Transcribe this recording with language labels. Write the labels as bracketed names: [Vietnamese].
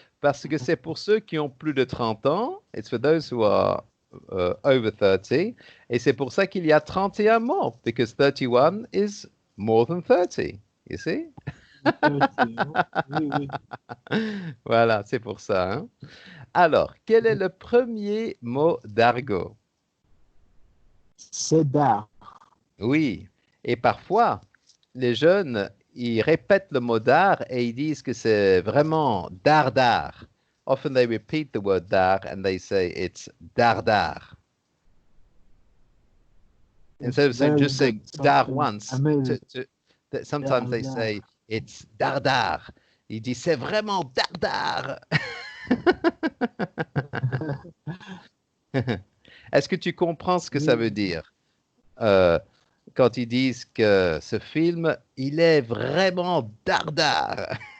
[French] Parce que c'est pour ceux qui ont plus de 30 ans. [English] It's for those who are over 30. [French] Et c'est pour ça qu'il y a 31 mots. [English] Because 31 is more than 30. You see? [French] 30, oui. Voilà, c'est pour ça. Hein? Alors, quel est le premier mot d'argot? C'est d'art. Oui. Et parfois, les jeunes, ils répètent le mot d'art et ils disent que c'est vraiment dardar. [English] Often they repeat the word dar and they say it's dardar. Instead of saying, just saying dar once, sometimes they say it's dardar. [French] Ils disent c'est vraiment dardar. Est-ce que tu comprends ce que ça veut dire? Quand ils disent que ce film, il est vraiment dardard.